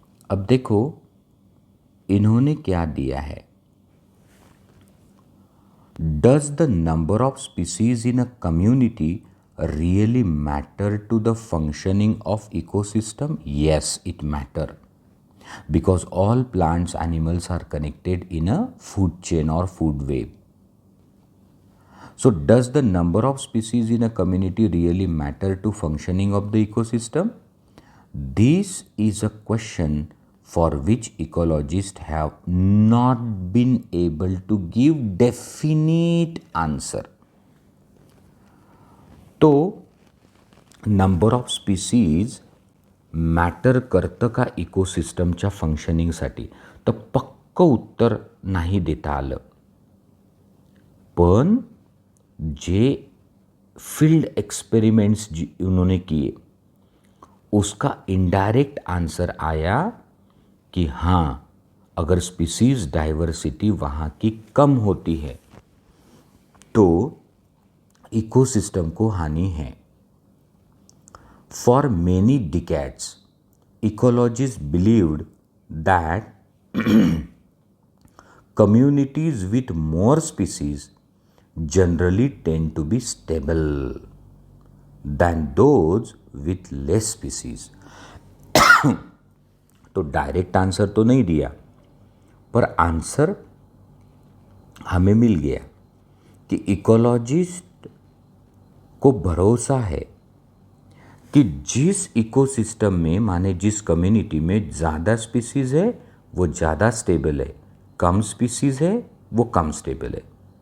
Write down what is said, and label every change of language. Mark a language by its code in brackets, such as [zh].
[hi] अब देखो इन्होंने क्या दिया है. [en] Does the number of species in a community really matter to the functioning of ecosystem? Yes, it matter, because all plants animals are connected in a food chain or food web. So does the number of species in a community really matter to functioning of the ecosystem? This is a question for which ecologists have not been able to give definite answer. [mr] तो number of species matter करतं का इकोसिस्टमच्या फंक्शनिंगसाठी? तर पक्क उत्तर नाही देता आलं. पण जे [hi] field experiments उन्होंने किए उसका इनडायरेक्ट आंसर आया कि हाँ, अगर स्पीसीज डाइवर्सिटी वहाँ की कम होती है तो इकोसिस्टम को हानि है. [en] For many decades, ecologists believed that communities with more species generally tend to be stable than those with less species. [hi] तो डायरेक्ट आंसर तो नहीं दिया, पर आंसर हमें मिल गया कि इकोलॉजिस्ट को भरोसा है कि जिस इकोसिस्टम में, माने जिस कम्युनिटी में ज़्यादा स्पीसीज है वो ज़्यादा स्टेबल है, कम स्पीसीज है वो कम स्टेबल है.